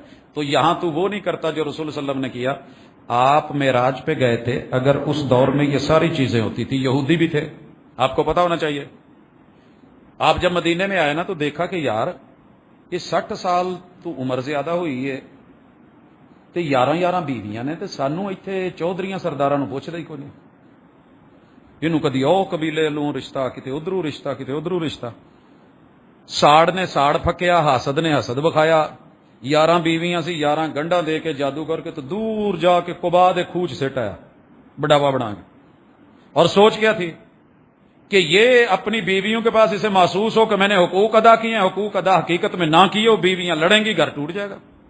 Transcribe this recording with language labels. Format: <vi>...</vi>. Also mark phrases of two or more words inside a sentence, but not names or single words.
<ur>تو یہاں تو وہ نہیں کرتا جو رسول صلی اللہ علیہ وسلم نے کیا۔ آپ معراج پہ گئے تھے، اگر اس دور میں یہ ساری چیزیں ہوتی تھی، یہودی بھی تھے، آپ کو پتا ہونا چاہیے۔ آپ جب مدینے میں آئے نا تو دیکھا کہ یار یہ 60 سال تو عمر زیادہ ہوئی ہے</ur> <pa>تے 11 بیویاں نے، تے سانو ایتھے چودھریاں سرداراں نو پوچھدا ہی کوئی نہیں، اینوں کدی او قبیلے لوں رشتہ، کتے ادھروں رشتہ، کتے ادھروں رشتہ۔ ساڑ نے ساڑ پھکیا، حاسد نے حسد بکھایا، 11 بیویاں سی، 11 گنڈا دے کے جادو کر کے تو دور جا کے قبا دے کھوج سٹ آیا بڑھاوا بنا کے،</pa> <ur>اور سوچ کیا تھی کہ یہ اپنی بیویوں کے پاس اسے محسوس ہو کہ میں نے حقوق ادا کیے ہیں، حقوق ادا حقیقت میں نہ کیے ہو، بیویاں لڑیں گی، گھر ٹوٹ جائے گا۔</ur>